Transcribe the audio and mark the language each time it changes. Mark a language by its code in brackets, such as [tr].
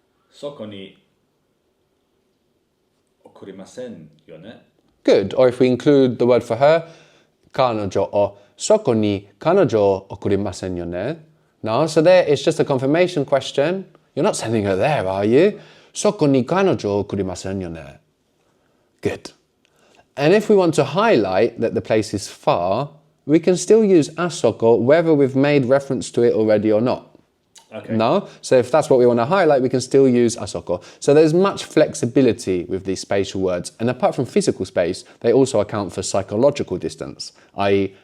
[ja] Soko ni okurimasen yo ne? [en] Good. Or if we include the word for her, kanojo or [ja] soko ni kanojo okurimasen yo ne? [en] No, so there it's just a confirmation question. You're not sending her there, are you? [ja] そこに彼女を送りませんよね. [en] Good. And if we want to highlight that the place is far, we can still use asoko whether we've made reference to it already or not. Okay. No? So if that's what we want to highlight, we can still use asoko. So there's much flexibility with these spatial words. And apart from physical space, they also account for psychological distance, i.e.